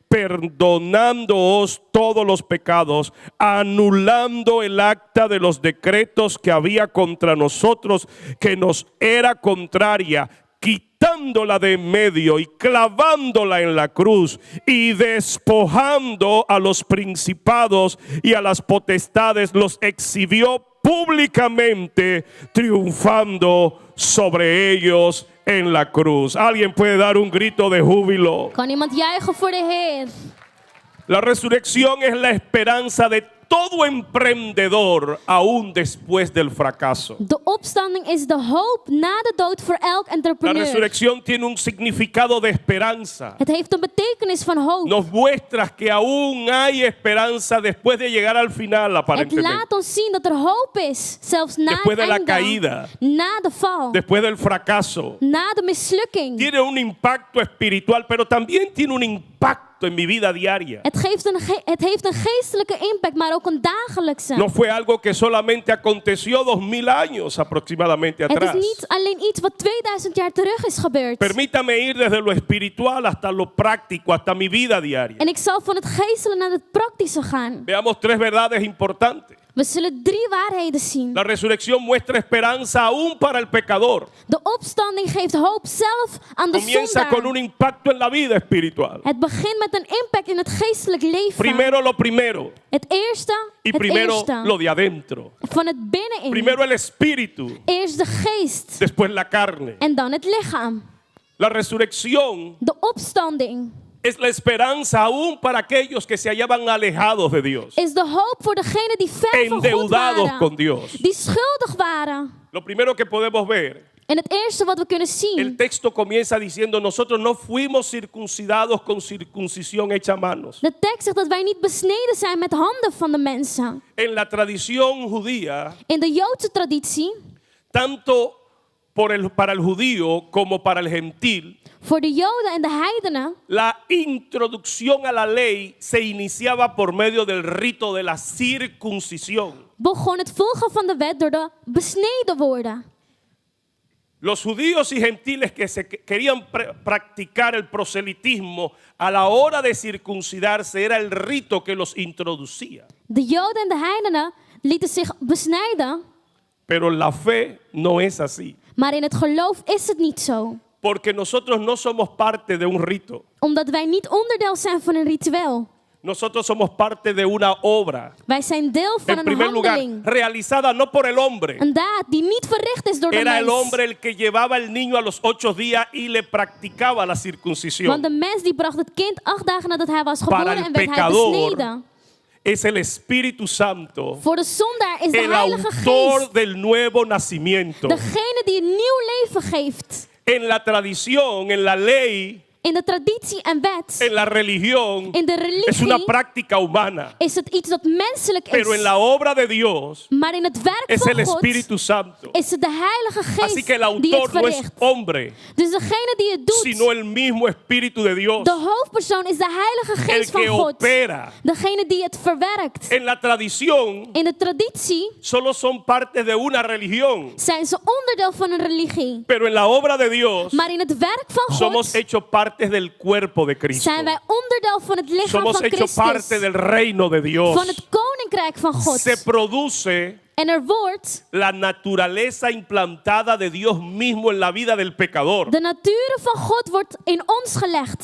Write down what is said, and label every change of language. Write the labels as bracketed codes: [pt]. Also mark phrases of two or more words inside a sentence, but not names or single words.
[es] perdonándoos todos los pecados, anulando el acta de los decretos que había contra nosotros, que nos era contraria, quitándola de en medio y clavándola en la cruz, y despojando a los principados y a las potestades, los exhibió públicamente, triunfando sobre ellos en la cruz. Alguien puede dar un grito de júbilo. [nl] Kan iemand juichen voor de Heer? [es] La resurrección es la esperanza de todo emprendedor aún después del fracaso. [nl] De opstanding is de hoop na de dood voor elk [es] La [nl] entrepreneur. [es] resurrección tiene un significado de esperanza. [nl] Het heeft een betekenis van hoop. [es] Nos muestra que aún hay esperanza después de llegar al final, [nl] Het [es] aparentemente. [nl] laat ons zien dat er hoop is, zelfs na [es] Después de [nl] het [es] la [nl] einde, [es] caída. [nl] na de val, [es] Después del fracaso. [nl] na de mislukking. [es] Tiene un impacto espiritual, pero también tiene un impacto en mi vida diaria. [nl] Het heeft een geestelijke impact, maar ook een dagelijkse. [es] No fue algo que solamente aconteció 2000 años aproximadamente [nl] Het is [es] atrás. [nl] niet alleen iets wat 2000 jaar terug is gebeurd. [es] Permítame ir desde lo espiritual hasta lo práctico, hasta mi vida diaria. [nl] En ik zal van het geestelijke naar het praktische gaan. [es] Veamos tres verdades importantes. [nl] We zullen 3 waarheden zien. [es] La resurrección muestra esperanza aún para el pecador. [nl] De opstanding geeft hoop zelf aan de [es] Comienza con un [nl] zondaar. [es] impacto en la vida espiritual. [nl] Het begint met een impact in het geestelijk leven. [es] Primero lo primero [nl] Het eerste, [es] y [nl] het [es] primero [nl] eerste. [es] lo de adentro. [nl] Van het binnenin. [es] Primero el espíritu, [nl] Eerst de geest [es] después la carne. [nl] en dan het lichaam. [es] La resurrección [nl] De opstanding [es] es la esperanza aún para aquellos que se hallaban alejados de Dios, [nl] is de hoop voor degenen die ver van God [es] endeudados con [nl] waren. [es] Dios. [nl] Die schuldig waren. [es] Lo primero que podemos ver, [nl] En het eerste wat we kunnen [es] el [nl] zien. [es] texto comienza diciendo, nosotros no fuimos circuncidados con circuncisión hecha a manos. [nl] De tekst zegt dat wij niet besneden zijn met handen van de mensen. [es] En la tradición judía, [nl] In de Joodse traditie, [es] tanto para el judío como para el gentil, [nl] voor de Joden en de heidenen, [es] la introducción a la ley se iniciaba por medio del rito de la circuncisión. [nl] begon het volgen van de wet door de besneden worden. [es] Los judíos y gentiles que querían practicar el proselitismo a la hora de circuncidarse era el rito que los introducía. [nl] De Joden en de heidenen lieten zich besnijden, [es] Pero la fe no es así, [nl] maar in het geloof is het niet zo. [es] porque nosotros no somos parte de un rito. [nl] Omdat wij niet onderdeel zijn van een ritueel. [es] Nosotros somos parte de una obra, [nl] Wij zijn deel van [es] en [nl] een [es] primer lugar, [nl] handeling. [es] realizada no por el hombre. [nl] Een daad die niet verricht is door de [es] Era el [nl] mens. [es] hombre el que llevaba al niño a los 8 días y le practicaba la circuncisión. [nl] Want de mens die bracht het kind 8 dagen nadat hij was [es] Para [nl] geboren [es] el [nl] en werd hij [es] pecador, [nl] besneden. [es] es el Espíritu Santo, [nl] Voor de zondaar is de [es] el [nl] Heilige [es] autor [nl] Geest [es] del nuevo nacimiento. [nl] degene die een nieuw leven geeft. [es] En la tradición, en la ley, [nl] In de traditie en wet, [es] en la religión, [nl] in de [es] es una [nl] religie, [es] práctica humana. [nl] is het iets dat menselijk [es] Pero en [nl] is. [es] la obra de Dios [nl] Maar in het werk [es] es [nl] van [es] el [nl] God [es] Espíritu Santo. [nl] is het de Heilige [es] Así que el [nl] Geest die het [es] autor no es [nl] verricht. [es] hombre, [nl] Dus degene die het doet, [es] sino el mismo Espíritu de Dios, [nl] de hoofdpersoon is de Heilige [es] el [nl] Geest van [es] que [nl] God. [es] opera. [nl] Degene die het verwerkt. [es] En la tradición [nl] In de traditie [es] solo son parte de una religión, [nl] zijn ze onderdeel van een religie. [es] pero en la obra de Dios [nl] Maar in het werk van [es] somos [nl] God [es] hechos partes del cuerpo de Cristo. [nl] zijn wij onderdeel van het lichaam [es] Somos [nl] van [es] hechos parte [nl] Christus. [es] del reino de Dios. [nl] Van het koninkrijk van God. [es] Se produce [nl] En er wordt [es] la naturaleza implantada de Dios mismo en la vida del pecador. [nl] de natuur van God wordt in ons gelegd.